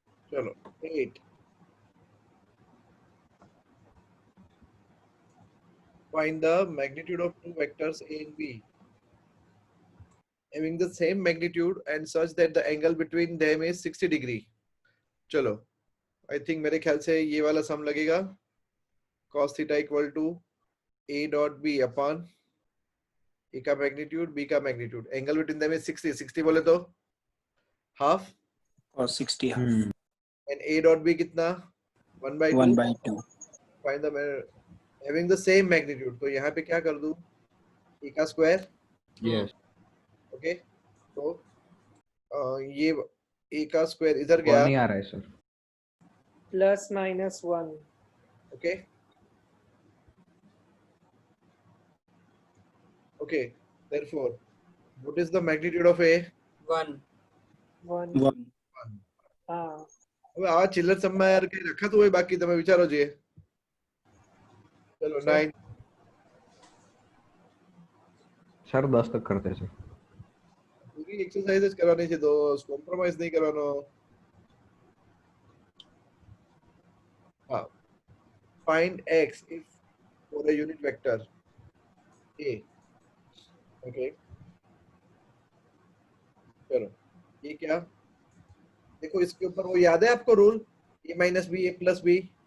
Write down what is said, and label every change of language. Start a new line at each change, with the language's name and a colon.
English: चलो 8 find the magnitude of two vectors a and b having the same magnitude and such that the angle between them is 60 degree। चलो
Hindi: I think मेरे ख्याल से ये वाला सम लगेगा cos theta equal to a dot b upon a का magnitude b का magnitude,
English: angle between them is 60,
Hindi: 60 बोले तो हाफ और 60 half and a dot b कितना 1/2 1/2 find the having the same magnitude, तो यहाँ पे क्या कर दूं a का स्क्वायर,
English: yes
Hindi: ओके तो ये a का स्क्वायर इधर गया, नहीं आ रहा है sir. Plus minus 1
English: okay okay therefore what is the magnitude of a 1 1 1
Hindi: हाँ
Gujarati: હવે આ ચિલ્લર સમમાં યાર કઈ રખાતું હોય બાકી તમે વિચારો જોઈએ, ચલો 9
Hindi: सर 10 तक करते सर।
Gujarati: પૂરી એક્સરસાઇઝ જ કરવાની છે તો કોમ્પ્રોમાઇઝ નહીં કરવાનો.
Hindi: હા,
English: find x if for a unit vector a, okay
Hindi: चलो ये क्या, देखो इसके ऊपर वो याद है आपको rule a minus B A plus B,